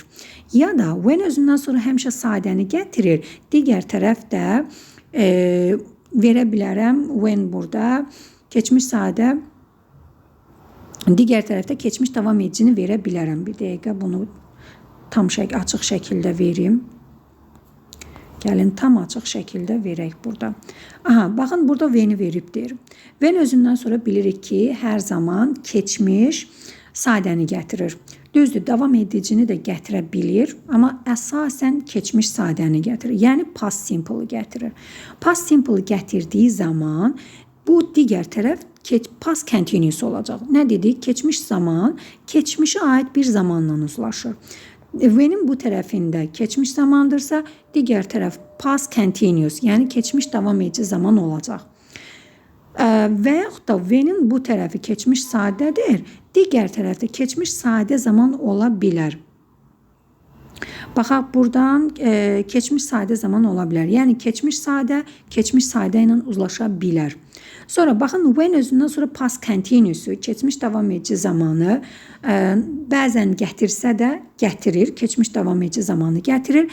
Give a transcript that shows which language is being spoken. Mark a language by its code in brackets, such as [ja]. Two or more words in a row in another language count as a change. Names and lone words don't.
[az] Ya da when özündən sonra həmişə sadəni gətirir, digər tərəfdə verə bilərəm, when burada keçmiş sadə, digər tərəfdə keçmiş davam edicini verə bilərəm. Bir dəqiqə bunu tam açıq şəkildə verim. Gəlin tam açıq şəkildə verək burada. Aha, baxın burada when-i veribdir. When özündən sonra bilirik ki, hər zaman keçmiş sadəni gətirir. Düzdür, davam edicini də gətirə bilir, amma əsasən keçmiş sadəni gətirir. Yəni [en] past simple-ı [az] gətirir. [en] Past simple-ı [az] gətirdiyi zaman bu digər tərəf [en] past continuous [az] olacaq. Nə dedik? Keçmiş zaman keçmişə aid bir zamanla uzlaşır. When-in bu tərəfində keçmiş zamandırsa, digər tərəf [en] past continuous, [az] yəni keçmiş davam edici zaman olacaq. Və yaxud da when-in bu tərəfi keçmiş sadədir, digər tərəfdə keçmiş sadə zaman ola bilər. Baxaq, buradan keçmiş sadə zaman ola bilər. Yəni keçmiş sadə ilə uzlaşa bilər. Sonra baxın, when özündən sonra [en] past continuous-u, [az] keçmiş davam edici zamanı bəzən gətirsə də gətirir, keçmiş davam edici zamanı gətirir.